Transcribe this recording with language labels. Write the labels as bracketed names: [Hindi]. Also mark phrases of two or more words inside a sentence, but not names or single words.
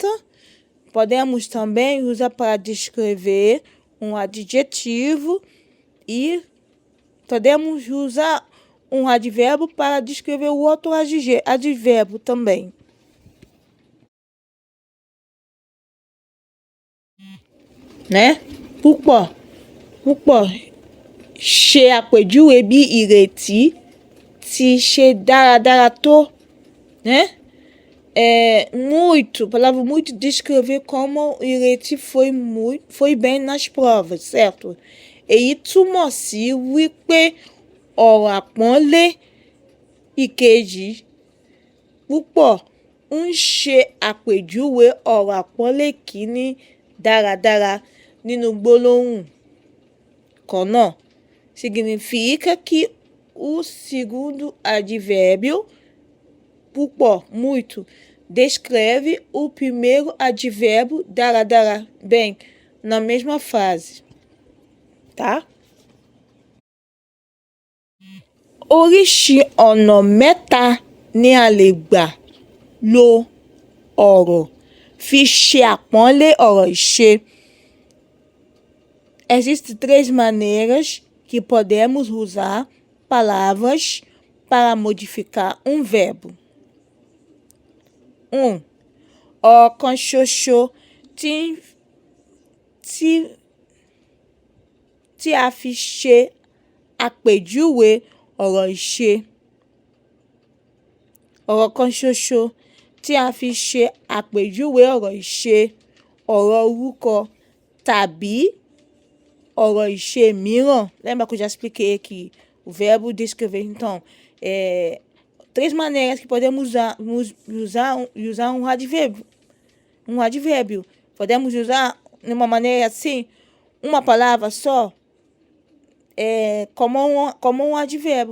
[Portuguese] Podemos também usar para descrever um adjetivo e podemos usar um advérbio para descrever o outro advérbio também. Né? [Yoruba] Pourquoi ṣe àpèjúwe bí ìrètí ti ṣe dáradára tó, [Portuguese] né? Palavra muito descrever como ìrètí foi bem nas provas, certo? [Yoruba] Èyí túmọ̀ sí wípé ọ̀rọ̀ àpọ́nlé. Ìkejì, púpọ̀ ń ṣe àpèjúwe ọ̀rọ̀ àpọ́nlé kìíní dáradára nínú gbólóhùn kan náà. [Portuguese] Significa que o segundo advérbio, púpọ̀, muito, descreve o primeiro advérbio dáradára, bem, na mesma frase, tá? [Yoruba] Oríṣi ọ̀nà mẹ́ta ni a lè gbà lo ọ̀rọ̀ fi ṣe àpọ́nlé ọ̀rọ̀ ìṣe. [Portuguese] Existem 3 maneiras que podemos usar palavras para modificar um verbo. 1. [Yoruba] Ọ̀kan ṣoṣo tí a fi ṣe àpèjúwe ọ̀rọ̀ ìṣe. Ọ̀rọ̀ kan ṣoṣo tí a fi ṣe àpèjúwe ọ̀rọ̀ ìṣe, ọ̀rọ̀ orúkọ tàbí ọ̀rọ̀ ìṣe mìíràn. [Portuguese] Lembra que eu já expliquei aqui o verbo descrever? Então, 3 maneiras que podemos usar um advérbio. Podemos usar de uma maneira assim, uma palavra só, como um advérbio.